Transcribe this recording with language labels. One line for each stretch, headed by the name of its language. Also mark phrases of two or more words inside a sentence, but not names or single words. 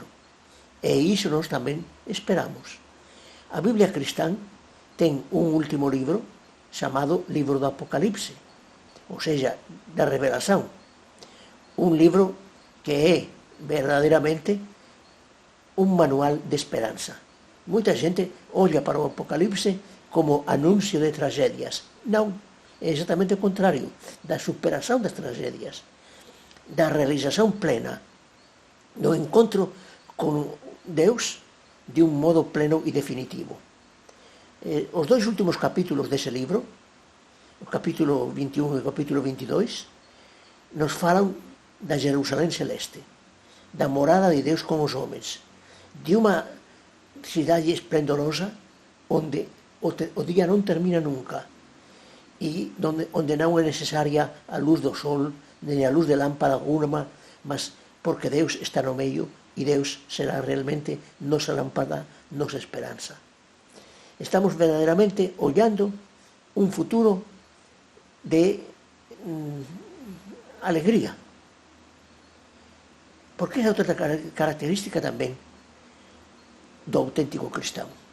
Portuguese: E isso nós também esperamos. A Bíblia cristã tem um último livro chamado Livro do Apocalipse, ou seja, da revelação. Um livro que é verdadeiramente um manual de esperança. Muita gente olha para o Apocalipse como anúncio de tragédias. Não, é exatamente o contrario,
Galician: da superación das tragedias, da realización plena, do encontro con Deus de un modo pleno e definitivo. Os dois últimos capítulos dese libro, o capítulo 21 e o capítulo 22, nos falan da Jerusalén celeste, da morada de Deus con os homens, de unha cidade esplendorosa onde o día non termina nunca e onde non é necesaria a luz do sol nem a luz de lámpara alguma, mas porque Deus está no meio e Deus será realmente nosa lámpara, nosa esperanza. Estamos verdadeiramente ollando un futuro de alegría, porque é outra característica tamén do auténtico cristán.